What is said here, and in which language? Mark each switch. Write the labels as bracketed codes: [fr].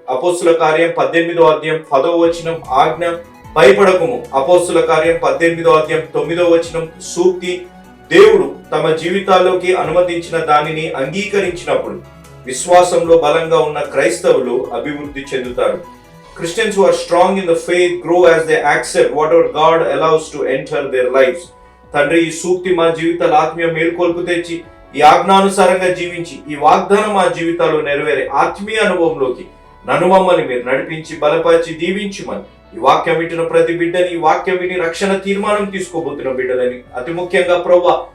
[te] అపోస్తుల కార్యం 18వ అధ్యాయం 10వ వచనం ఆజ్ఞ, భయపడకుము. అపోస్తుల కార్యం 18వ అధ్యాయం 9వ వచనం సూక్తి. దేవుడు తమ జీవితాల్లోకి అనుమతించిన దానిని అంగీకరించినప్పుడు విశ్వాసంలో బలంగా ఉన్న క్రైస్తవులు అభివృద్ధి చెందుతారు. [en] Christians who are strong in the faith grow as they accept whatever God allows to enter their lives. [te] తండ్రి, ఈ సూక్తి మా జీవితాల ఆత్మీయ మేల్కొల్పు తెచ్చి ఈ ఆజ్ఞానుసారంగా జీవించి ఈ వాగ్దానం మా జీవితాల్లో నెరవేరే ఆత్మీయ అనుభవంలోకి నన్ను మమ్మల్ని మీరు నడిపించి బలపరిచి దీవించుమని, ఈ వాక్యం వింటున్న ప్రతి బిడ్డని, ఈ వాక్యం విని రక్షణ తీర్మానం తీసుకోబోతున్న బిడ్డలని, అతి ముఖ్యంగా ప్రభువా